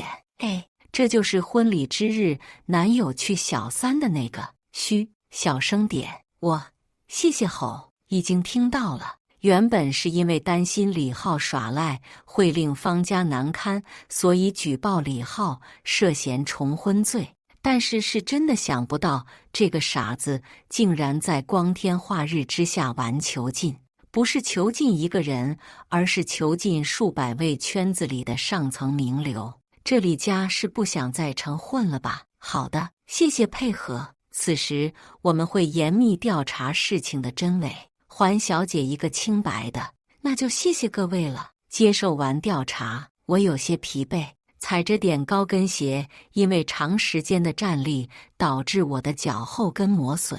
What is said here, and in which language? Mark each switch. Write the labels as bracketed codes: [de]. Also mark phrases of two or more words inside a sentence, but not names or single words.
[zh] 這就是婚禮之日男友去小三的那個。噓，小聲點，謝謝吼，已經聽到了。原本是因為擔心李浩耍賴會令方家難堪，所以舉報李浩涉嫌重婚罪。但是真的想不到，這個傻子竟然在光天化日之下玩囚禁，不是囚禁一個人，而是囚禁數百位圈子裡的上層名流。這李家是不想再成混了吧？好的，謝謝配合。此時我們會嚴密調查事情的真偽，還小姐一個清白的。那就謝謝各位了。接受完調查，我有些疲憊，踩着點高跟鞋，因為長時間的站立導致我的腳後跟磨損。